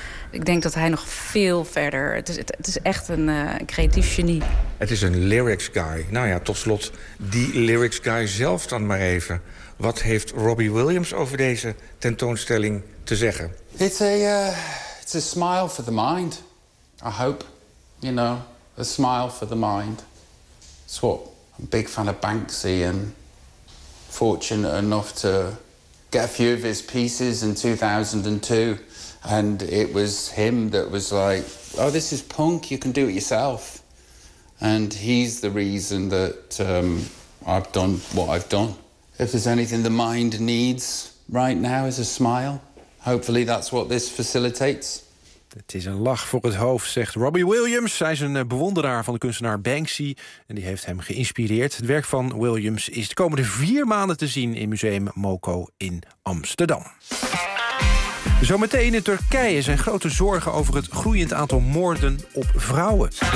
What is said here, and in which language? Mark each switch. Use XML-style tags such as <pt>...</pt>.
<nl>Ik denk dat hij nog veel verder... Het is echt een creatief genie. Het is een lyrics guy. Nou ja, tot slot die lyrics guy zelf dan maar even. Wat heeft Robbie Williams over deze tentoonstelling te zeggen?</nl> <en>It's a smile for the mind. I hope, you know, a smile for the mind. It's what... Big fan of Banksy and fortunate enough to get a few of his pieces in 2002. And it was him that was like, oh, this is punk, you can do it yourself. And he's the reason that I've done what I've done. If there's anything the mind needs right now is a smile. Hopefully that's what this facilitates.</en> <nl>Het is een lach voor het hoofd, zegt Robbie Williams. Hij is een bewonderaar van de kunstenaar Banksy en die heeft hem geïnspireerd. Het werk van Williams is de komende 4 maanden te zien in Museum MoCo in Amsterdam. Zometeen in Turkije zijn grote zorgen over het groeiend aantal moorden op vrouwen.</nl>